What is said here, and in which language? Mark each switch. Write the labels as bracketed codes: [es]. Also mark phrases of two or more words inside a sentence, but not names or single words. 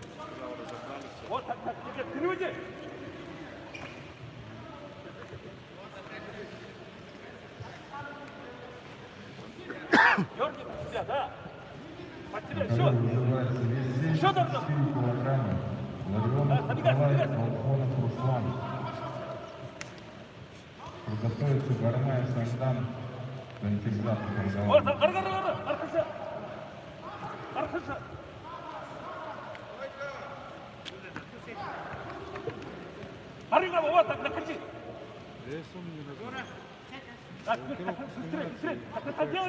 [ru] Вот так, тихо, впереди. Дерни под себя, да. Под себя, Который все. называется вес Еще давно. 74 килограмма. Ларионов Забегай. Николай, Волхонов Руслан. Приготовится Гармаев Сандан. Кандидат в Вот, разговор. Архаша. Аригава, вот так, накати. Здесь он не разбирает. Так, быстрее. Так, делай.